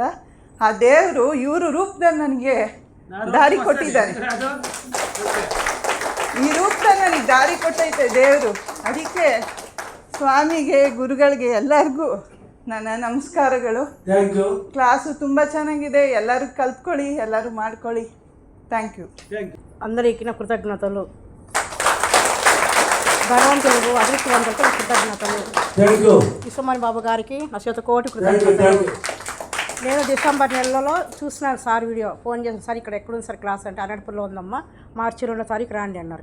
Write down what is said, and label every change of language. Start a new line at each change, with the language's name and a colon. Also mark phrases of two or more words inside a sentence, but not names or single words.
Kannada: ಆ ದೇವರು ಇವರು ರೂಪದಲ್ಲಿ ನನಗೆ ದಾರಿ ಕೊಟ್ಟಿದ್ದಾನೆ. ಈ ರೂಪದಲ್ಲಿ ನನಗೆ ದಾರಿ ಕೊಟ್ಟೈತೆ ದೇವರು. ಅದಕ್ಕೆ ಸ್ವಾಮಿಗೆ, ಗುರುಗಳಿಗೆ ಎಲ್ಲರಿಗೂ ನನ್ನ ನಮಸ್ಕಾರಗಳು. ಕ್ಲಾಸು ತುಂಬ ಚೆನ್ನಾಗಿದೆ. ಎಲ್ಲರೂ ಕಲ್ತ್ಕೊಳ್ಳಿ, ಎಲ್ಲರೂ ಮಾಡ್ಕೊಳ್ಳಿ.
English: thank you.
Telugu: అందరికీ నా కృతజ్ఞతలు. భగవంతుడు అదృష్టవంతులకు కృతజ్ఞతలు. విశ్వమణి బాబు గారికి నా శతకోటి కృతజ్ఞతలు. నేను డిసెంబర్ నెలలో చూసినాను సార్ వీడియో. ఫోన్ చేసిన సార్ ఇక్కడ ఎక్కడుంది సార్ క్లాస్ అంటే అన్నట్పుల్లో ఉందమ్మా, మార్చి 2వ తారీఖు రాండి అన్నారు.